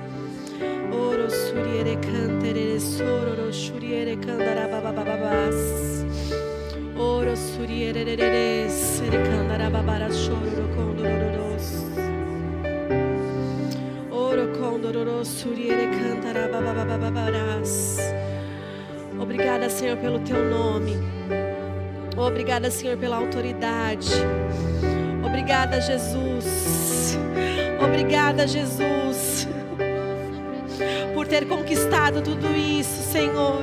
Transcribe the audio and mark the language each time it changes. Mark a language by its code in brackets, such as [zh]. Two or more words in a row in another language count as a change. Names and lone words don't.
[pt] Oro suriere cantere sororo shuriere candara babababas. Oro suriere re sere candara babara shororo condororos. Oro condororo suriere candara bababababaras. Obrigada, Senhor, pelo teu nome. Obrigada, Senhor, pela autoridade. Obrigada, Jesus. Obrigada, Jesus, por ter conquistado tudo isso, Senhor.